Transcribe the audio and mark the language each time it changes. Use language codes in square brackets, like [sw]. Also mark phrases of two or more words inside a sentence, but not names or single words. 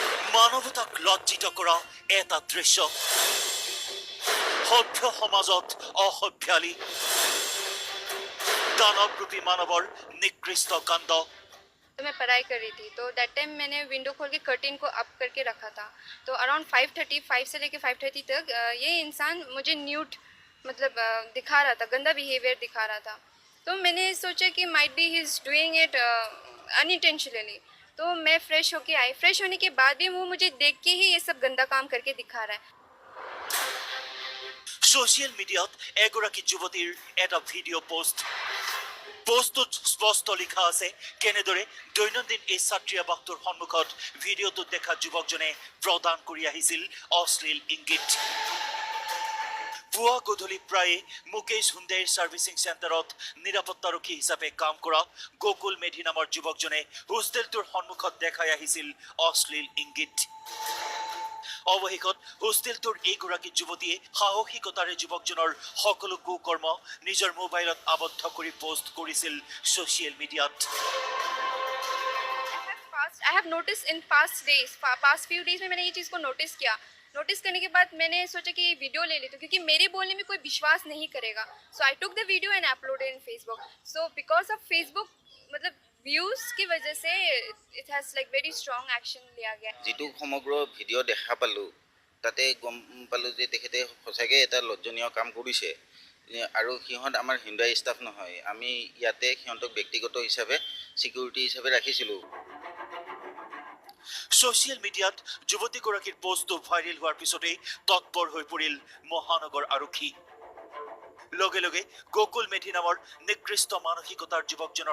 [as] মানৱতাক লজ্জিত কৰা এটা দৃশ্য সভ্য সমাজত অসভ্যালি দানৱৰূপী মানৱৰ নিকৃষ্ট কাণ্ড [hi] तो मैं पढ़ाई कर रही थी तो [en] that time [hi] मैंने विंडो खोल के कर्टेन को अप करके रखा था तो अराउंड 5:35 से लेके 5:30 तक ये इंसान मुझे न्यूड मतलब दिखा रहा था, गंदा बिहेवियर दिखा रहा था। तो मैंने सोचा कि [en] might be he is doing it unintentionally. [hi] तो मैं फ्रेश होके आई। फ्रेश होने के बाद भी वो मुझे देख के ही ये सब गंदा काम करके दिखा रहा है। [as] সোশ্যাল মিডিয়াত এগৰাকী যুৱতীৰ এটা ভিডিঅ' পোষ্টটোত স্পষ্ট লিখা আছে কেনেদৰে দৈনন্দিন এই ছাত্ৰী আৱাসটোৰ সন্মুখত ভিডিঅ'টোত দেখা যুৱকজনে প্ৰদান কৰি আহিছিল অশ্লীল ইংগিত পুৱা গধূলি প্ৰায়ে মুকেশ হুণ্ডাইৰ ছাৰ্ভিচিং চেণ্টাৰত নিৰাপত্তাৰক্ষী হিচাপে কাম কৰা গোকুল মেধি নামৰ যুৱকজনে হোষ্টেলটোৰ সন্মুখত দেখাই আহিছিল অশ্লীল ইংগিত অৱশেষত হোষ্টেলটোৰ এইগৰাকী যুৱতীয়ে সাহসিকতাৰে যুৱকজনৰ সকলো কুকৰ্ম নিজৰ মোবাইলত আবদ্ধ কৰি পোষ্ট কৰিছিল সোশ্যাল মিডিয়াত [en] I have noticed in past few days [hi] में मैंने ये चीज़ को नोटिस किया। नोटिस करने के बाद मैंने सोचा कि वीडियो ले लेती हूँ क्योंकि मेरे बोलने में कोई विश्वास नहीं करेगा। [en] so I took the video and uploaded in Facebook. So because of Facebook [hi] मतलब व्यूज की वजह से [en] it has like very strong action [hi] लिया गया। [as] যেটো সমগ্ৰ ভিডিঅ' দেখা পালোঁ তাতে গম পালোঁ যে তেখেতে সঁচাকৈ এটা লজ্জনীয় কাম কৰিছে আৰু সিহঁত আমাৰ হিন্দুৱাই ষ্টাফ নহয় আমি ইয়াতে সিহঁতক ব্যক্তিগত হিচাপে সিকিউৰিটি হিচাপে ৰাখিছিলোঁ সোশ্যাল মিডিয়াত যুৱতীগৰাকীৰ পোষ্টটো ভাইৰেল হোৱাৰ পিছতেই তৎপৰ হৈ পৰিল মহানগৰ আৰক্ষী লগে লগে গোকুল মেধি নামৰ নিকৃষ্ট মানসিকতাৰ যুৱকজনৰ